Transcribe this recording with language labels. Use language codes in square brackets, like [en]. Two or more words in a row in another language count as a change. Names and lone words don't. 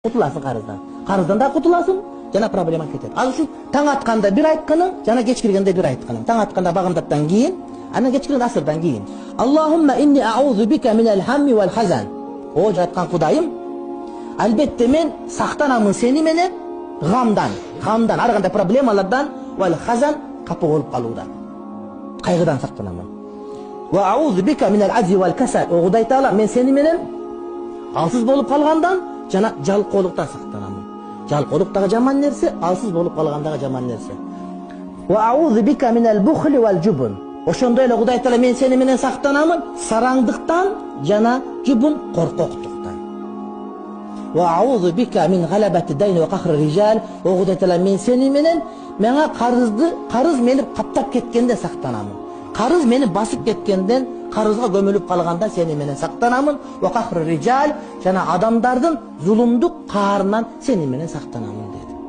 [ky] кутуласың карыздан. Карыздан да кутуласың, жана проблема кетет. Ал үчүн таң атканда бир айтканың, жана кеч киргенде бир айтканың. Таң атканда багымдаттан кийин, анан кеч киргенде асырдан кийин. [ar] اللهم إني أعوذ بك من الهم والحزن. [ky] О жаткан Кудайым, албетте мен сактанамын сени менен гамдан, ар кандай проблемалардан, [ar] والحزن, [ky] капа болуп калуудан. Кайгыдан сактанамын. [ar] وأعوذ بك من العجز والكسل. [ky] О Кудай Таала, мен сени менен алсыз болуп калгандан жана жалкоолуктан сактанамын. Жалкоолук дагы жаман нерсе, алсыз болуп калгандагы жаман нерсе. [ar] وأعوذ بك من البخل والجبن. [ky] Ошондой эле Кудай Таала, мен сени менен сактанамын сараңдыктан жана жубун, коркоктуктан. [ar] وأعوذ بك من غلبة الدين وقهر الرجال. [ky] О Кудай Таала, мен сени менен мага карыз мени каптап кеткенде сактанамын. Карыз мени басып кеткенден, карызга көмүлүп калганда сени менен сактанамын. [ar] وقهر الرجال, [ky] жана адамдардын зулумдук каарынан сени менен сактанамын.